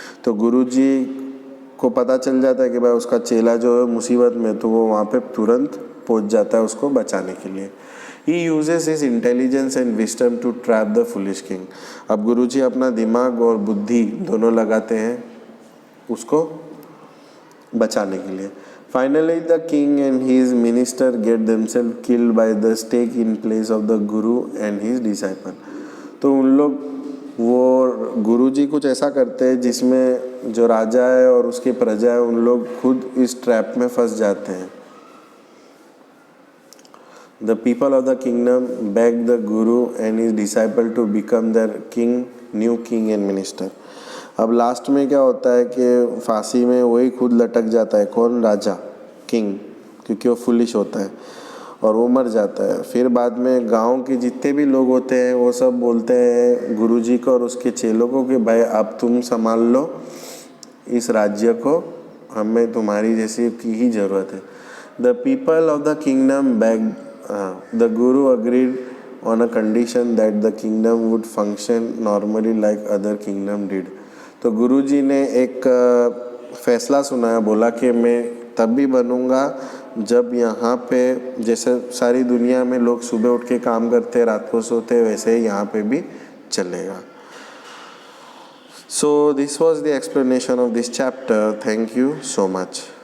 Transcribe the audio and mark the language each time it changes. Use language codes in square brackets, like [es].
[hi] तो गुरुजी को पता चल जाता है कि भाई उसका चेला जो है मुसीबत में, तो वो वहाँ पे तुरंत पहुँच जाता है उसको बचाने के लिए. [en] He uses his intelligence and wisdom to trap the foolish king. [hi] अब गुरुजी अपना दिमाग और बुद्धि दोनों लगाते हैं उसको बचाने के लिए. [en] Finally, the king and his minister get themselves killed by the stake in place of the guru and his disciple. [hi] तो उन लोग वो गुरुजी कुछ ऐसा करते हैं जिसमें जो राजा है और उसकी प्रजा है उन लोग खुद इस ट्रैप में फंस जाते हैं. [en] The people of the kingdom beg the guru and his disciple to become their king, new king and minister. [hi] अब लास्ट में क्या होता है कि फांसी में वही खुद लटक जाता है. कौन? राजा, किंग, क्योंकि वो फुलिश होता है और वो मर जाता है. फिर बाद में गांव के जितने भी लोग होते हैं वो सब बोलते हैं गुरुजी को और उसके चेलों को कि भाई अब तुम संभाल लो इस राज्य को, हमें तुम्हारी जैसी की ही ज़रूरत है. [en] The people of the kingdom beg the guru agreed on a condition that the kingdom would function normally like other kingdom did. [hi] तो गुरुजी ने एक फैसला सुनाया, बोला कि मैं तब भी बनूंगा जब यहाँ पे जैसे सारी दुनिया में लोग सुबह उठ के काम करते रात को सोते वैसे ही यहाँ पे भी चलेगा. [en] So this was the explanation of this chapter. Thank you so much.